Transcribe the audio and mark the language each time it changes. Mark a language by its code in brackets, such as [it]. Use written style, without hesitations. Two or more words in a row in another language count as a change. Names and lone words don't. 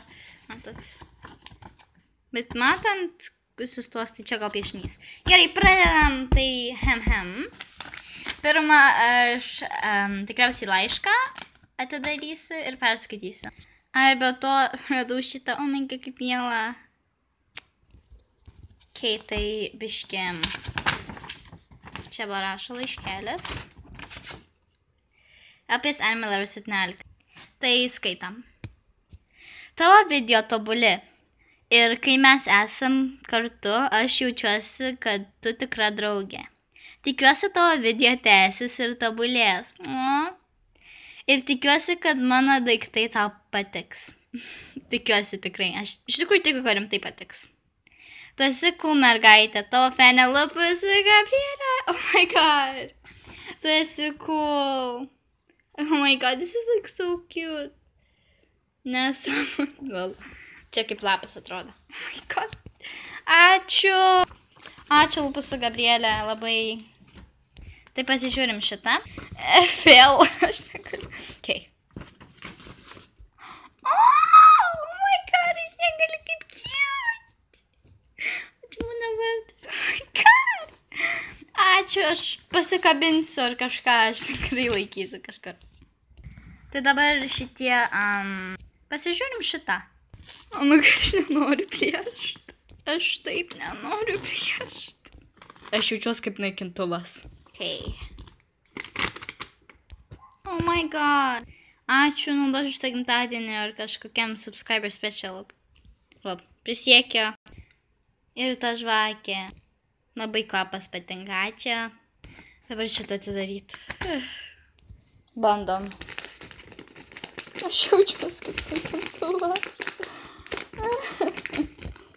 [lt] Matot. Bet matant visus tuos, tai čia gal piešinys. Gerai, pradedam, tai Pirma, aš tikriausiai laišką atidarysiu ir perskaitysiu. Ir be to radau šitą, [en] oh my god, [lt] kaip miela. Okay, tai biškiam. Čia va rašo laiškelis. Lupus Anime Lover 17. Tai skaitam. Tavo video tobuli. Ir kai mes esam kartu, aš jaučiuosi, kad tu tikra draugė. Tikiuosi tavo video tęsis ir tobulės. Ir tikiuosi, kad mano daiktai tau patiks. Tikiuosi tikrai. Aš iš tikrųjų tikiu, kad jums tai patiks. Tu esi cool mergaitė, tavo fanė Lupus Gabrielė. [en] Oh my god. [lt] Tu esi [en] cool. Oh my god, this is like so cute. [lt] Nesąmonė. Čia kaip lapas atrodo. [en] Oh my god. [lt] Ačiū. Ačiū Lupus Gabrielė, labai. Tai pasižiūrim šitą. Vėl. Aš negaliu. Okay. [en] Oh my god, [lt] aš negaliu kaip cute. Ačiū mano vardas. [en] Oh my god. [lt] Ačiū, aš pasikabinsiu ar kažką, aš tikrai laikysiu kažkur. Tai dabar šitie, pasižiūrim šitą. O, aš nenoriu priešt. Aš taip nenoriu priešt. Aš jaučiuos kaip naikintuvas. [en] Okay. Oh my god. [lt] Ačiū, naudosiu šitą gimtadienį ar kažkokiam [en] subscriber special. [lt] Prisiekiu. Ir ta žvakė. Labai kvapas patinka. Ačiū. Dabar šitą atidaryti. Bandom. Aš jaučiuos kaip naikintuvas.